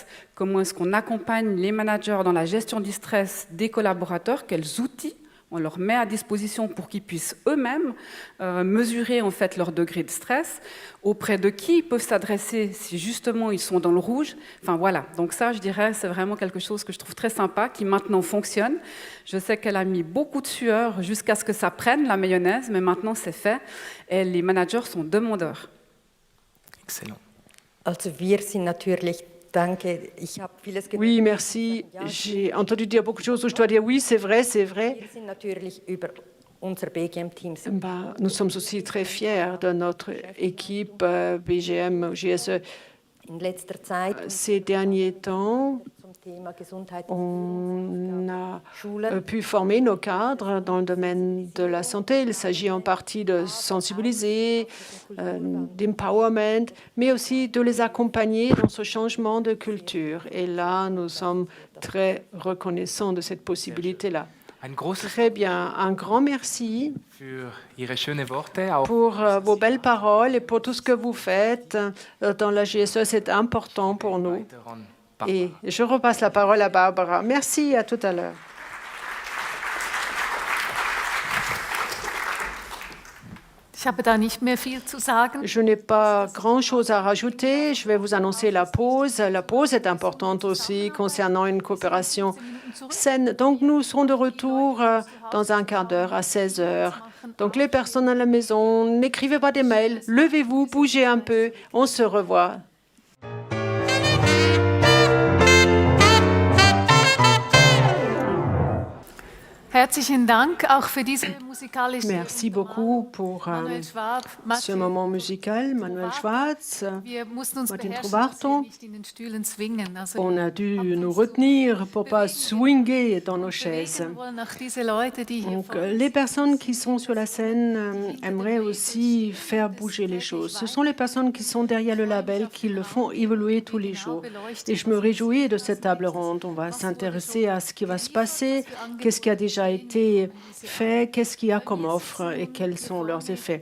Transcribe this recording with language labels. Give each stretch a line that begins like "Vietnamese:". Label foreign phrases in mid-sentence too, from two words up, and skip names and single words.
French: Comment est-ce qu'on accompagne les managers dans la gestion du stress des collaborateurs, quels outils on leur met à disposition pour qu'ils puissent eux-mêmes mesurer en fait leur degré de stress, auprès de qui ils peuvent s'adresser si justement ils sont dans le rouge. Enfin voilà, donc ça je dirais c'est vraiment quelque chose que je trouve très sympa, qui maintenant fonctionne. Je sais qu'elle a mis beaucoup de sueur jusqu'à ce que ça prenne la mayonnaise, mais maintenant c'est fait et les managers sont demandeurs. Excellent.
German: Also wir sind natürlich.
French: Oui, merci. J'ai entendu dire beaucoup de choses où je dois dire oui, c'est vrai.
German: unserer BGM-Team sind.
French: Nous sommes aussi très fiers de notre équipe BGM, GSE.
German: In letzter Zeit
French: Ces derniers temps,
German: zum Thema Gesundheit
French: on a
German: Schulen
French: pu former nos cadres dans le domaine de la santé. Il s'agit en partie de sensibiliser, d'empowerment, mais aussi de les accompagner dans ce changement de culture. Et là, nous sommes très reconnaissants de cette possibilité-là.
German: Ein großes
French: Très bien. Un grand merci
German: für Ihre schönen Worte. Auch
French: pour vos belles paroles et pour tout ce que vous faites dans la GSE. C'est important pour nous.
German: weiter an
French: Et je repasse la parole à Barbara. Merci, à tout à l'heure.
German: Ich habe da nicht mehr viel zu sagen.
French: Je n'ai pas grand-chose à rajouter. Je vais vous annoncer la pause. La pause est importante aussi concernant une coopération saine. Donc, nous serons de retour dans un quart d'heure à 16 heures. Donc, les personnes à la maison, n'écrivez pas des mails. Levez-vous, bougez un peu. On se revoit.
German: Herzlichen Dank auch für diese musikalische
French: Merci beaucoup pour Manuel Schwab, ce moment musical. Manuel Schwarz,
German: Wir mussten uns Martin beherrschen, dass wir Trovato. nicht in den Stühlen zwingen. Also
French: On a dû nous retenir pour pas swinger dans nos chaises.
German: bewegen wollen auch diese Leute, die hier
French: Donc,
German: vor uns
French: les personnes qui sont sur la scène aimeraient aussi faire bouger les choses. Ce sont les personnes qui sont derrière le label qui le font évoluer tous les jours. Et je me réjouis de cette table ronde. On va s'intéresser à ce qui va se passer, qu'est-ce qui a déjà été fait, qu'est-ce qu'il y a comme offre et quels sont leurs effets.